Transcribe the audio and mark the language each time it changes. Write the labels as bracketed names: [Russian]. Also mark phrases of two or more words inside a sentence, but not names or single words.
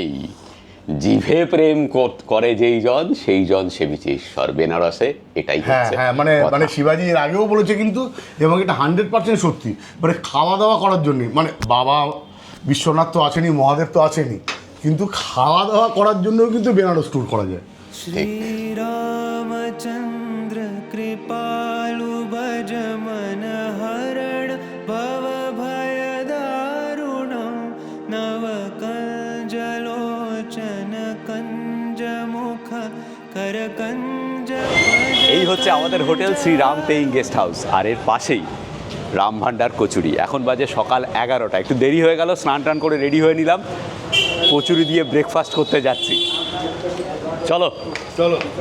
[Bangla] জিভে প্রেম করে যেইজন সেই জন সেবিছে ঈশ্বর। বেনারসে এটাই হ্যাঁ হচ্ছে হ্যাঁ, মানে কথা। মানে শিবাজি এর আগেও বলেছে কিন্তু, এবং এটা 100% সত্যি। মানে খাওয়া দাওয়া করার জন্যে, মানে বাবা বিশ্বনাথ তো আছেনই, মহাদেব তো আছেনই, কিন্তু খাওয়া দাওয়া করার জন্যও কিন্তু বেনারস ট্যুর করা যায়। [Awadhi] श्रीरामचन्द्र कृपालु भज मन हरण भव भय दारुणं नव कंजलोचन कंज मुख कर कंज [Bangla] এই হচ্ছে আমাদের হোটেল শ্রী রাম পেইং গেস্ট হাউস, আর এর পাশেই রাম ভান্ডার কচুরি। এখন বাজে সকাল 11টা, একটু দেরি হয়ে গেল, স্নান টান করে রেডি হয়ে নিলাম, কচুরি দিয়ে ব্রেকফাস্ট করতে যাচ্ছি। চলো চলো।